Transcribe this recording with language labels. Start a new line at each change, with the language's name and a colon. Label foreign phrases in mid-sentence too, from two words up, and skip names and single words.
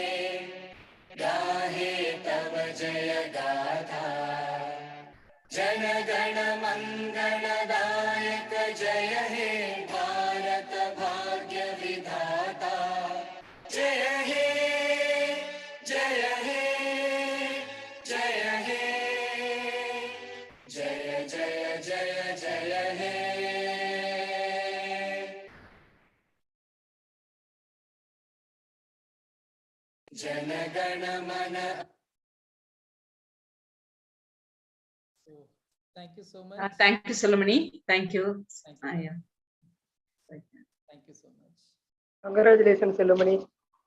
Bangla: গাহে তব জয় গাথা জন গণ মঙ্গল দায়ক জয় হে ভারত ভাগ্য বিধাতা জয় হে জয় হে জয় হে জয় জয় জয় জয় হে জন গণ মন.
English: Thank you so much. Thank you, Selvamani. Thank you. Thank you. Yeah. Thank you so much. Congratulations, Selvamani.